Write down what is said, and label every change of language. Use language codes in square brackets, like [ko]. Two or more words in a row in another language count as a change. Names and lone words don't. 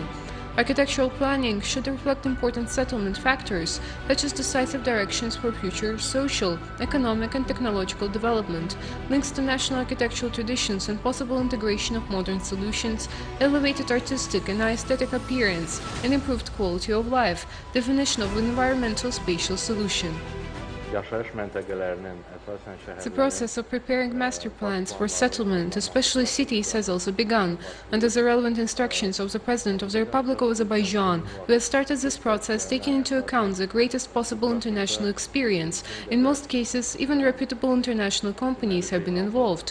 [en] Architectural planning should reflect important settlement factors, such as decisive directions for future social, economic and technological development, links to national architectural traditions and possible integration of modern solutions, elevated artistic and aesthetic appearance, and improved quality of life, definition of environmental spatial solution. [az] yaşayış məntəqələrinin əsasən [en] The process of preparing master plans for settlement, especially cities, has also begun, under the relevant instructions of the President of the Republic of Azerbaijan, we have started this process taking into account the greatest possible international experience. In most cases, even reputable international companies have been involved.